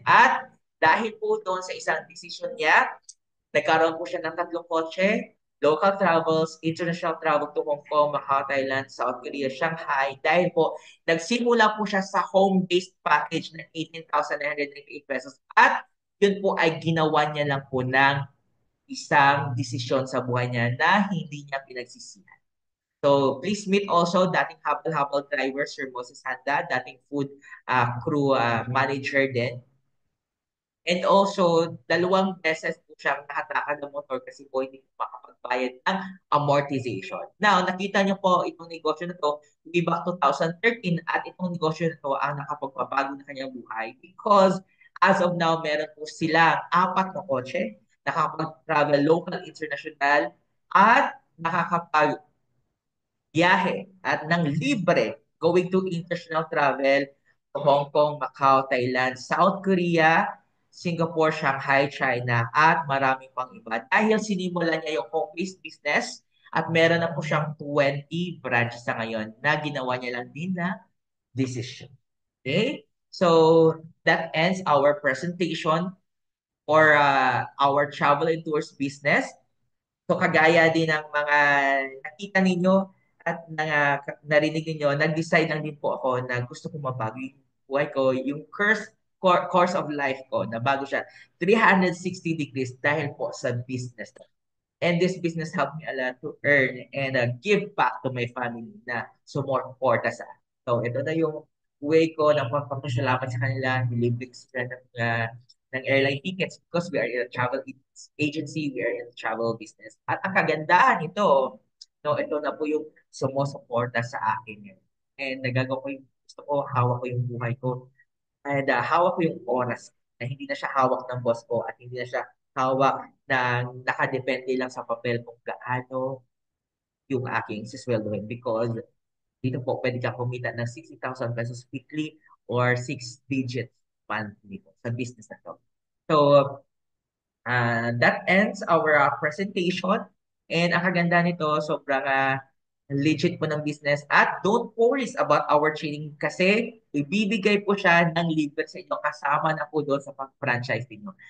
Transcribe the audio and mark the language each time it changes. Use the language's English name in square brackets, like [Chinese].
[Filipino] At dahil po doon sa isang decision niya, nagkaroon po siya ng 3 kotse, local travels, international travel to Hong Kong, Macau, Thailand, South Korea, Shanghai. Dahil po, nagsimula po siya sa home-based package ng 18,998 pesos. At yun po ay ginawa niya lang po ng isang desisyon sa buhay niya na hindi niya pinagsisihan. So please meet also dating habal-habal driver Sir Moses Handa, dating food crew manager din. And also, 2 beses po siyang nahatakan ng motor kasi po hindi po makapagbayad ng amortization. Now, nakita niyo po itong negosyo na to way back 2013 at itong negosyo na to ang nakapagpabago na kanyang buhay because as of now, meron po sila 4 na kotse, nakapag-travel local, international, at nakakapag biyahe at ng libre going to international travel to Hong Kong, Macau, Thailand, South Korea, Singapore, Shanghai, China, at marami pang iba. Dahil sinimulan niya yung home-based business at meron na po siyang 20 branches sa ngayon na ginawa niya lang din na decision. Okay? [English] So, that ends our presentation for our travel and tours business. [Filipino] So kagaya din ng mga nakita ninyo at narinig ninyo, nag-decide lang din po ako na gusto ko mabago yung buhay ko, yung course of life ko, na bago siya 360 degrees dahil po sa business. [English] And this business helped me a lot to earn and give back to my family [Filipino] na sumuporta sa akin. So ito na yung way ko na pagpapasalamat sa kanila, nilibre ko sila ng airline tickets [English] because we are in a travel agency, we are in a travel business. [Filipino] At ang kagandahan ito, no, ito na po yung sumusuporta sa akin yun. And nagagawa ko yung gusto ko, hawak ko yung buhay ko, and hawak ko yung oras na hindi na siya hawak ng boss ko at hindi na siya hawak ng nakadepende lang sa papel kung gaano yung aking sisweldohin because dito po pwede ka kumita ng 60,000 pesos weekly or 6 digits monthly po sa business na to. [English] So, that ends our presentation. [Filipino] And ang kaganda nito, sobrang legit po ng business. At [English] don't worry about our training [Filipino] kasi ibibigay po siya ng libre sa inyo kasama na po doon sa pag-franchise ninyo.